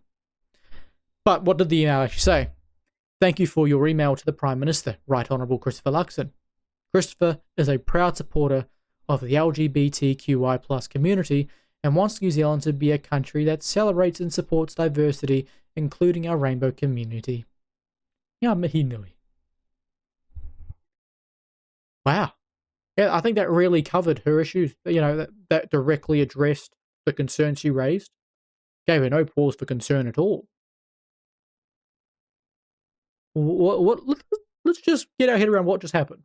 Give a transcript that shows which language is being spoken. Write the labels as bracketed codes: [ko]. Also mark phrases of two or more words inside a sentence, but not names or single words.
[en] But what did the email actually say? Thank you for your email to the Prime Minister, Right Honourable Christopher Luxon. Christopher is a proud supporter of the LGBTQI plus community and wants New Zealand to be a country that celebrates and supports diversity, including our rainbow community. [mi] Ngā mihi nui. [en] Wow. Yeah, I think that really covered her issues. That directly addressed the concerns she raised. Gave her no pause for concern at all. Let's just get our head around what just happened.